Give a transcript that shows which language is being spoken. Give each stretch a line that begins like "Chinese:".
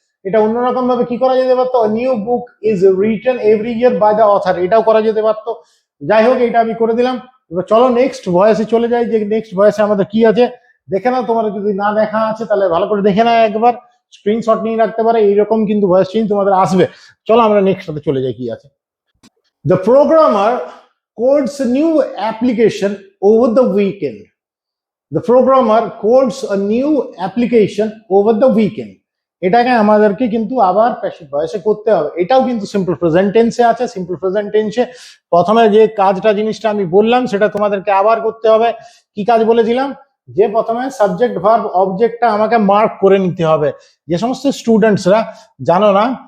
Bangla: এটা অন্যরকম ভাবে কি করা যেতে পারতো,
English: new book is written every year by the author,
Bangla: এটাও করা যেতে পারতো। যাই হোক, এটা আমি করে দিলাম। এবার চলো নেক্সট ভয়েসে চলে যাই, যে নেক্সট ভয়েসে আমাদের কি আছে দেখে নাও। তোমার যদি না দেখা আছে তাহলে ভালো করে দেখে নাও, একবার স্ক্রিনশট নিয়ে রাখতে পারে, এইরকম কিন্তু ভয়েস চেঞ্জ তোমাদের আসবে। চলো আমরা নেক্সটটাতে চলে যাই, কি আছে।
English: The programmer codes new application over the weekend, the programmer codes a new application over the weekend।
Bangla: এটাকে আমাদেরকে কিন্তু আবার প্যাসিভ ভয়েসে করতে হবে। এটাও কিন্তু সিম্পল প্রেজেন্ট টেন্সে আছে। সিম্পল প্রেজেন্ট টেন্সে প্রথমে যে কাজটা জিনিসটা আমি বললাম সেটা তোমাদেরকে আবার করতে হবে। কি কাজ বলেছিলাম, যে প্রথমে সাবজেক্ট ভার্ব অবজেক্টটা আমাকে মার্ক করে নিতে হবে। যে সমস্ত স্টুডেন্টসরা জানো না